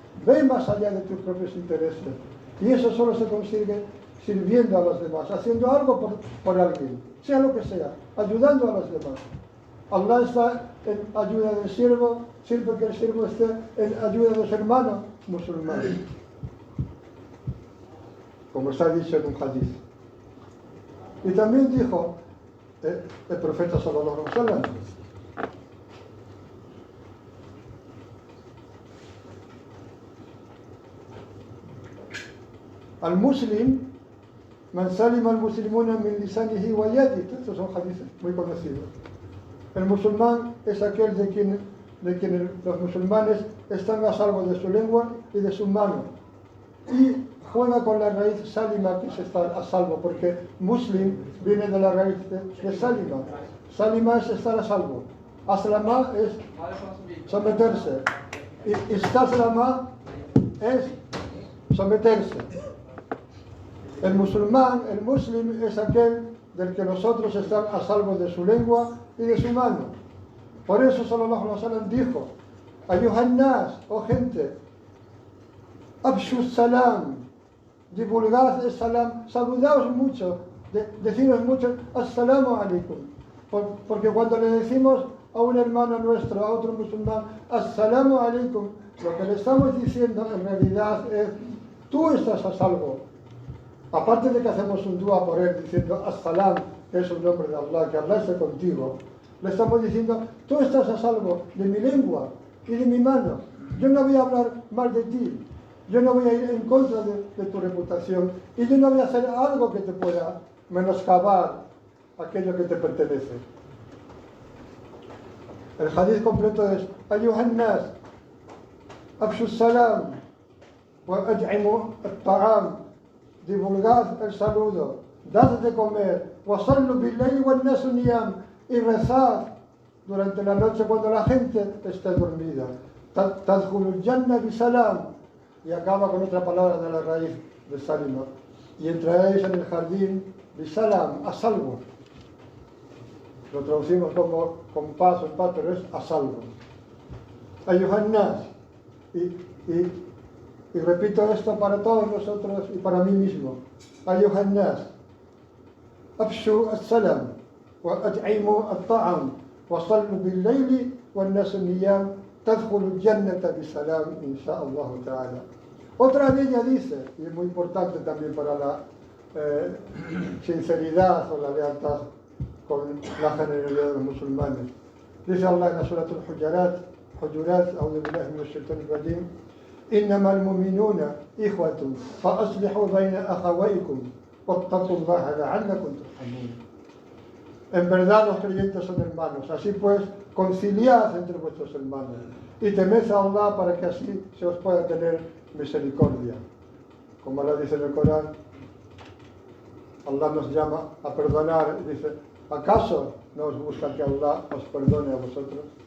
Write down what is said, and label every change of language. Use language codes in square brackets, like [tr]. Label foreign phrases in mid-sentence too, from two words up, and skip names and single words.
[es] Ve más allá de tus propios intereses. Y eso solo se consigue sirviendo a los demás, haciendo algo por alguien, sea lo que sea, ayudando a los demás. Allah está en ayuda del siervo, siempre que el siervo esté en ayuda de su hermano musulmán, como está dicho en un hadith. Y también dijo el profeta [ar] صلى الله عليه وسلم: المسلم من سلم المسلمون من لسانه ويده. [es] Estos son hadices muy conocidos. El musulmán es aquel de quien los musulmanes están a salvo de su lengua y de su mano. Y juega con la raíz salima, que es estar a salvo, porque muslim viene de la raíz de salima. Salima es estar a salvo. Aslama es someterse. Y istaslama es someterse. El musulmán, el muslim, es aquel del que nosotros están a salvo de su lengua y de su mano. Por eso [ar] صلى الله عليه وسلم [es] dijo: [ar] أيها الناس, [es] oh gente, [ar] أفشوا السلام, [es] divulgad el salam, saludaos mucho, deciros mucho [ar] السلام عليكم, [es] porque cuando le decimos a un hermano nuestro, a otro musulmán, [ar] السلام عليكم, [es] lo que le estamos diciendo en realidad es: tú estás a salvo. Aparte de que hacemos un dua por él diciendo as-salam, que es un nombre de Allah, que Allah esté contigo, le estamos diciendo: tú estás a salvo de mi lengua y de mi mano. Yo no voy a hablar mal de ti, yo no voy a ir en contra de tu reputación, y yo no voy a hacer algo que te pueda menoscabar aquello que te pertenece. El hadith completo es: [ar] أيها الناس أفشوا السلام وأطعموا الطعام, [es] divulgad el saludo, dad de comer, [ar] وصلوا بالليل والناس نيام, [es] y rezad durante la noche cuando la gente esté dormida. [ar] تدخلوا الجنة بسلام, [es] y acaba con otra palabra de la raíz de salima, y entraréis en el jardín bisalam, a salvo. Lo traducimos como con paz o paz, pero es a salvo. [ar] أيها الناس, [es] y repito esto para todos nosotros y para mí mismo: [ar] أيها الناس أفشوا السلام وأطعموا الطعام وصلوا بالليل والناس نيام تدخلوا الجنة بسلام إن شاء الله تعالى. [es] Otra de ellas dice, y es muy importante también para la sinceridad o la lealtad con la generalidad de los musulmanes, dice Allah en la Surat al-Hujurat, [ar] أعوذ بالله من الشيطان الرجيم: إنما المؤمنون إخوة فأصلحوا بين أخويكم واتقوا الله لعلكم ترحمون. [es] En verdad los creyentes son hermanos, así pues conciliad entre vuestros hermanos y temed a Allah para que así se os pueda tener misericordia. Como Allah dice en el Corán, Allah nos llama a perdonar y dice: ¿acaso no os busca que Allah os perdone a vosotros?